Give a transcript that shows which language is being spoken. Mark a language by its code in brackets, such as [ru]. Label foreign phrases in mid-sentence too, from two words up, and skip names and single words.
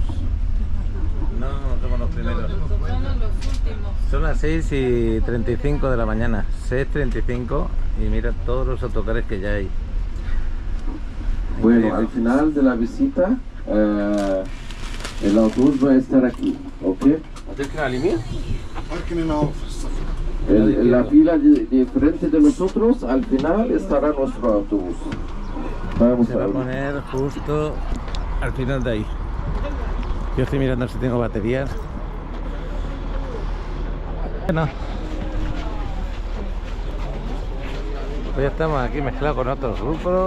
[es] No, no somos los primeros. Somos los últimos. Son las 6:35 de la mañana. 6:35 y mira todos los autocares que ya hay. Bueno, Bueno, al final de la visita, el autobús va a estar aquí, ¿ok? [ar] هتركن على اليمين؟ [es] En la fila de frente de nosotros, al final estará nuestro autobús. Vamos Se a va a ver. poner justo al final de ahí. Yo estoy mirando si tengo baterías. Bueno, pues ya estamos aquí mezclados con otros grupos.